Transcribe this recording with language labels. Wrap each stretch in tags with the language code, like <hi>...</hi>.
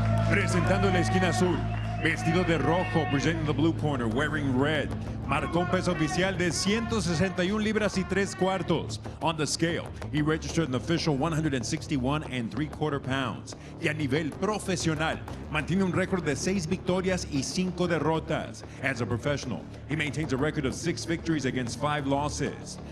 <es>Presentando en la esquina azul, vestido de rojo,</es> <en>presenting the blue corner, wearing red.</en> <es>Marcó un peso oficial de 161 libras y 3/4.</es> <en>On the scale, he registered an official 161 3/4 pounds.</en> <es>Y a nivel profesional, mantiene un récord de 6 victorias y 5 derrotas.</es> <en>As a professional, he maintains a record of 6 victories against 5 losses.</en>